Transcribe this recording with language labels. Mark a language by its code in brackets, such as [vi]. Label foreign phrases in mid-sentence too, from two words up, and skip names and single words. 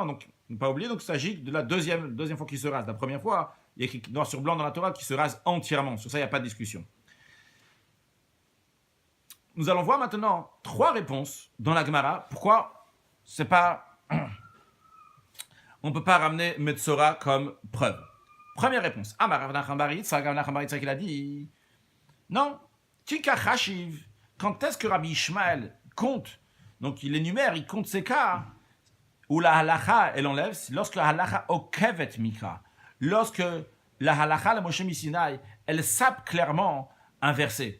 [fr] Donc, ne pas oublier, donc il s'agit de la deuxième fois qu'il se rase. La première fois, il y a écrit noir sur blanc dans la Torah qu'il se rase entièrement. Sur ça, il n'y a pas de discussion. Nous allons voir maintenant 3 réponses dans la Gemara. Pourquoi c'est pas... on ne peut pas ramener Metzora comme preuve. Première réponse. Amar Rav Nachman bar Yitzchak, Rav Nachman bar Yitzchak, il a dit... Non, Tika Chashiv, quand est-ce que Rabbi Ishmael compte? Donc il énumère, il compte ces cas où la halacha, elle enlève, lorsque la [he] הלכה עוקבת מקרא, [fr] lorsque la halacha, la Moshe Misinaï, elle sape clairement un verset.